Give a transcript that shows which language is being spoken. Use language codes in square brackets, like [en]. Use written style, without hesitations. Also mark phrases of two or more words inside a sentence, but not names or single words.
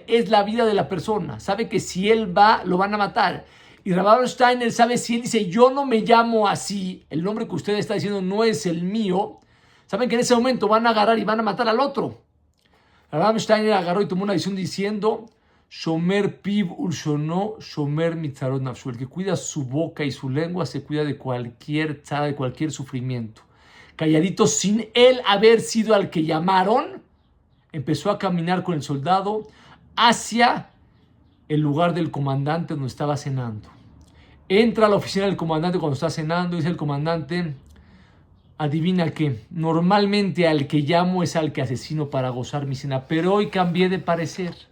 [es] Es la vida de la persona. Sabe que si él va, lo van a matar. Y Rab Abraham Steiner sabe, si él dice: yo no me llamo así, el nombre que usted está diciendo no es el mío, saben que en ese momento van a agarrar y van a matar al otro. Rab Abraham Steiner agarró y tomó una decisión diciendo: [he] שומר פיו ולשונו, שומר מצרות נפשו. [es] El que cuida su boca y su lengua se cuida de cualquier tzara, de cualquier sufrimiento. Calladito, sin él haber sido al que llamaron, empezó a caminar con el soldado hacia el lugar del comandante donde estaba cenando. Entra a la oficina del comandante cuando está cenando y dice el comandante: adivina qué, normalmente al que llamo es al que asesino para gozar mi cena, pero hoy cambié de parecer.